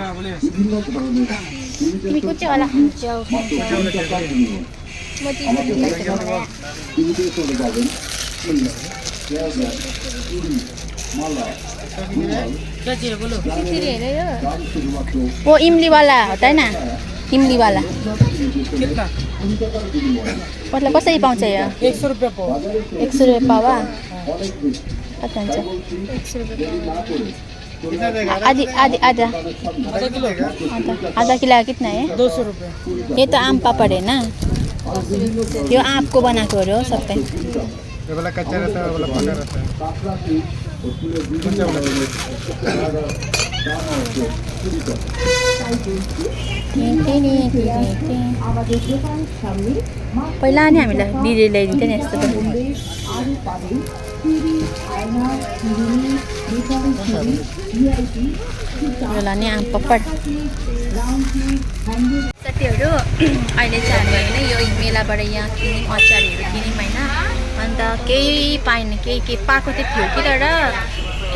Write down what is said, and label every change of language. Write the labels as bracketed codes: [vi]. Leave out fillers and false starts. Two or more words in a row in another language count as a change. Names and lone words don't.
[ne] तिमी कुन चाहिँ होला च्याउ म ओ इमलीवाला हो त होइन इमलीवाला मतलब कसरी पाउँछ यो 100 रुपैयाँ पावा 100 रुपैयाँ पावा कति हुन्छ 100 रुपैयाँ आधी आधी आधा आधा [hi] किलो कितना है 200 रुपये ये तो आम पापड़ है ना [ne] यो आँपको बनाएको हो सबै [hi] ये वाला कच्चा रहता है, वाला पका रहता है। कौन सा वाला? [ne] पहिला नि हामीलाई दिदीले ल्याइदिन्थ्यो नि यस्तो योलाई नि [hi] आम पापड [ne] साथीहरू अहिले चाहिँ हामी होइन यो मेलाबाट यहाँ किन्यौँ अचारहरू किन्यौँ होइन अन्त केही पाएन केही पाएको चाहिँ थियो कि तर के